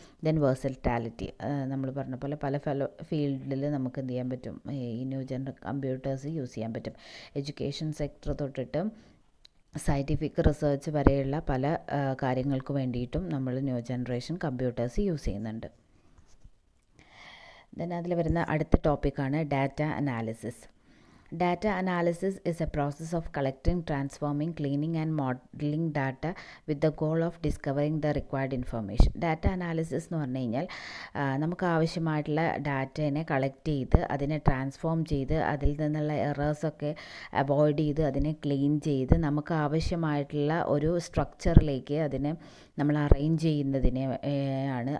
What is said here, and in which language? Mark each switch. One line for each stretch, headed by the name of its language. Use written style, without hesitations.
Malayalam: Then versatility, നമ്മൾ പറഞ്ഞ പോലെ പല ഫീൽഡിൽ നമുക്ക് എന്ത് ചെയ്യാൻ പറ്റും, ഈ ന്യൂ ജനറേഷൻ കമ്പ്യൂട്ടേഴ്സ് യൂസ് ചെയ്യാൻ പറ്റും. എഡ്യൂക്കേഷൻ സെക്ടർ തൊട്ടിട്ട് സയൻറ്റിഫിക് റിസർച്ച് വരെയുള്ള പല കാര്യങ്ങൾക്ക് വേണ്ടിയിട്ടും നമ്മൾ ന്യൂ ജനറേഷൻ കമ്പ്യൂട്ടേഴ്സ് യൂസ് ചെയ്യുന്നുണ്ട്. ദെൻ അതിൽ വരുന്ന അടുത്ത ടോപ്പിക്കാണ് data analysis.
English: Data analysis is a process of collecting, transforming, cleaning and modeling data with the goal of discovering the required information.
Malayalam: Data analysis എന്ന് പറഞ്ഞു കഴിഞ്ഞാൽ നമുക്ക് ആവശ്യമായിട്ടുള്ള ഡാറ്റേനെ കളക്ട് ചെയ്ത് അതിനെ ട്രാൻസ്ഫോം ചെയ്ത് അതിൽ നിന്നുള്ള എറേഴ്സൊക്കെ അവോയ്ഡ് ചെയ്ത് അതിനെ ക്ലീൻ ചെയ്ത് നമുക്ക് ആവശ്യമായിട്ടുള്ള ഒരു സ്ട്രക്ചറിലേക്ക് അതിനെ നമ്മൾ അറേഞ്ച് ചെയ്യുന്നതിനെ ആണ്.